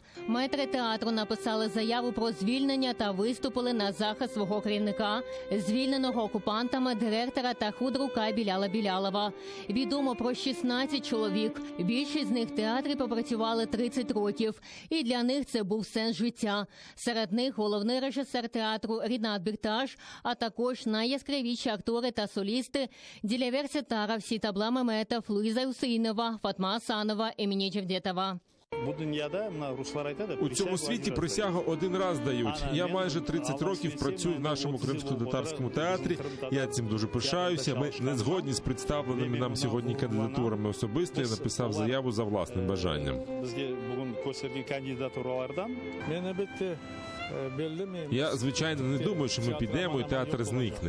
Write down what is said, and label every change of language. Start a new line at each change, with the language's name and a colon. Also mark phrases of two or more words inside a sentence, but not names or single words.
Ukrainian: Метри театру написали заяву про звільнення та виступили на захист свого керівника, звільненого окупантами директора та худрука Біляла Білялова. Відомо про 16 чоловік. Більшість з них в театрі попрацювали 30 років. І для них це був сенс життя. Серед них головний режисер театру Рінат Бекташ, а також найяскравіші актори та солісти Дилявер Сетаров, Ситабла Меметов, Луиза Усейнова, Фатма Асанова, Еміне Джевдетова. У цьому світі присягу один раз дають. Я майже 30 років працюю в нашому кримсько-татарському театрі. Я цим дуже пишаюся. Ми не згодні з представленими нам сьогодні кандидатурами. Особисто я написав заяву за власним бажанням. Я, звичайно, не думаю, що ми підемо і театр зникне.